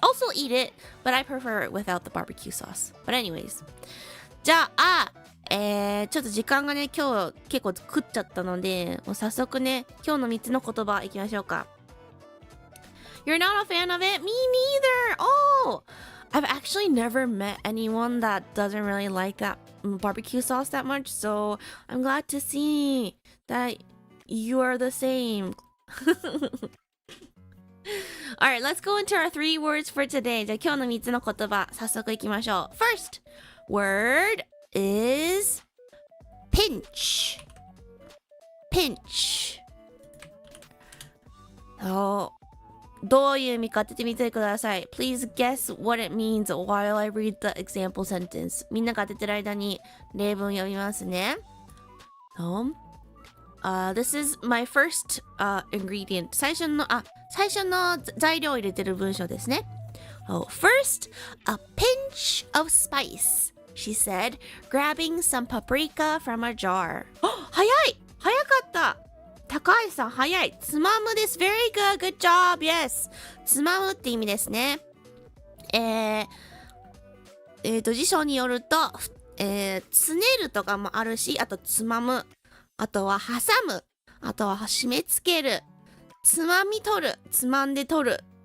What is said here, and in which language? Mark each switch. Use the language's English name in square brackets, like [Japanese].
[English] Also eat it, but I prefer it without the barbecue sauce. But anyways. [Japanese] じゃあ、ちょっと時間がね、今日結構食っちゃったので、もう早速ね、今日の3つの言葉いきましょうか。 [English] You're not a fan of it? Me neither! Oh! I've actually never met anyone that doesn't really like that barbecue sauce that much, so I'm glad to see that you are the same. Alright, let's go into our 3 words for today. [Japanese] じゃあ今日の3つの言葉、早速いきましょう。 [English] First word is pinch. Pinch. [Japanese] どういう意味か当ててみてください。 [English] Please guess what it means while I read the example sentence. [Japanese] みんなが当ててる間に例文読みますね。 [English] This is my first ingredient. [Japanese] 最初の材料を入れてる文章ですね。 [English] First, a pinch of spice, she said, grabbing some paprika from a jar. [Japanese] 早かった高橋さん早い。つまむです。 [English] Very good. Good job. Yes. [Japanese] つまむって意味ですね。辞書によると、つねるとかもあるし、あとつまむ。あとは挟む。あとは締め付ける。つまみ取る。つまんで取る。